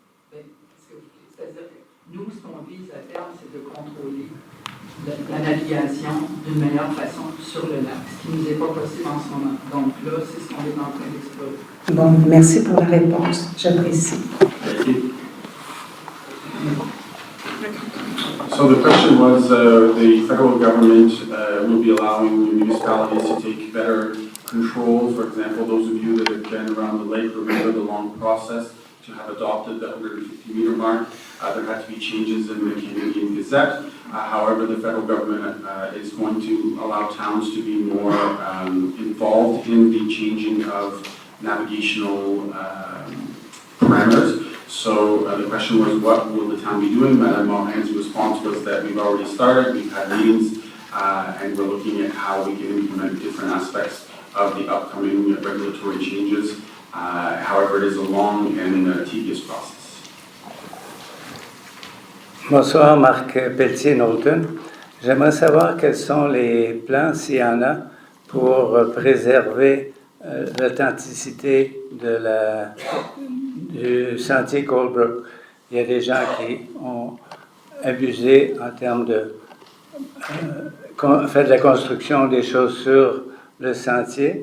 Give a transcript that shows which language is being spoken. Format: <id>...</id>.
<fr>C'est-à-dire que nous, ce qu'on vise à terme, c'est de contrôler la navigation d'une meilleure façon sur le lac, ce qui ne nous est pas possible en ce moment. Donc là, c'est ce qu'on est en train d'explorer. Bon, merci pour la réponse. J'apprécie.</fr> <en>So the question was, the federal government will be allowing municipalities to take better control. For example, those of you that have been around the lake remember the long process to have adopted the 150-meter mark. There had to be changes in the Canadian Gazette. However, the federal government is going to allow towns to be more involved in the changing of navigational parameters. So the question was, what will the town be doing? Madame Morin's response was that we've already started, we've had meetings, and we're looking at how we can implement different aspects of the upcoming regulatory changes. However, it is a long and tedious process.</en> <fr>Bonsoir, Marc Pelletier-Knowlton. J'aimerais savoir quels sont les plans, s'il y en a, pour préserver l'authenticité du sentier Colebrook. Il y a des gens qui ont abusé en termes de fait de la construction des choses sur le sentier.</fr>